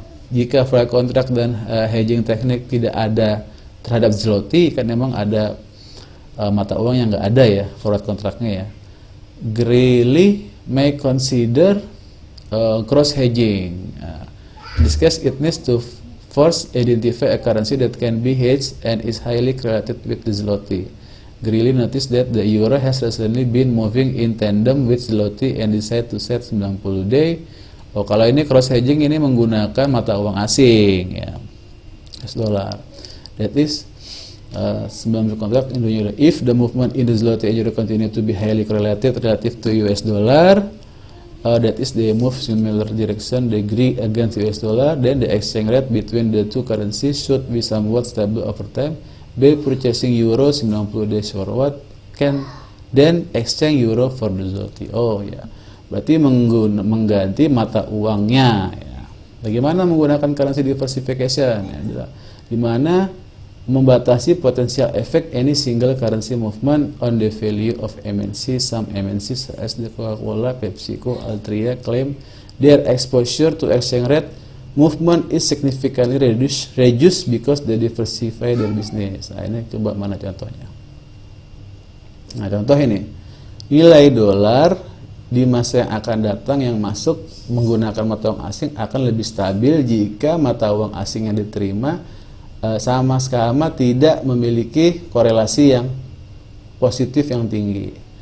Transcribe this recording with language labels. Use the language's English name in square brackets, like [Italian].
[Indonesian] Jika forward contract dan hedging teknik tidak ada terhadap zloty, kan memang ada mata uang yang nggak ada ya forward contractnya ya. [English] Greeley may consider cross hedging. In this case, it needs to first identify a currency that can be hedged and is highly correlated with the zloty. Greeley noticed that the euro has recently been moving in tandem with zloty and decided to set 90-day. [Indonesian] Kalau ini cross hedging, ini menggunakan mata uang asing ya, US dollar. [English] That is 90 contract in the euro. If the movement in the zloty and euro continue to be highly correlated relative to US dollar, that is they move similar direction degree against US dollar, then the exchange rate between the two currencies should be somewhat stable over time. By purchasing euro 90 days forward, can then exchange euro for the zloty. [Indonesian] Oh ya, berarti mengganti mata uangnya ya. Bagaimana menggunakan currency diversification? Ya, di mana membatasi potensial efek [English] any single currency movement on the value of MNC. Some MNCs as the Coca-Cola, PepsiCo, Altria claim their exposure to exchange rate movement is significantly reduced because they diversify their business. [Indonesian] Nah, ini coba mana contohnya? Nah, contoh ini, nilai dolar di masa yang akan datang yang masuk menggunakan mata uang asing akan lebih stabil jika mata uang asing yang diterima sama-sama tidak memiliki korelasi yang positif yang tinggi.